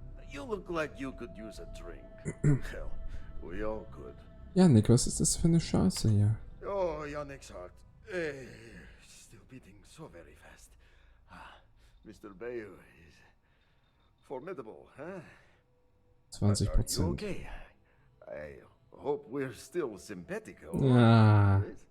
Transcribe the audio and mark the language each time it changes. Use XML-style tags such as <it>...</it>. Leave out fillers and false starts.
<en>You look like you could use a drink. Hell, we all could.</en> <de>Yannick, was ist das für eine Scheiße hier?</de> <en>Oh, Yannick's heart. Still beating so very fast. Mr. Bayou is formidable, huh? 20%. Are you okay? I hope we're still simpatico. Ah.</en>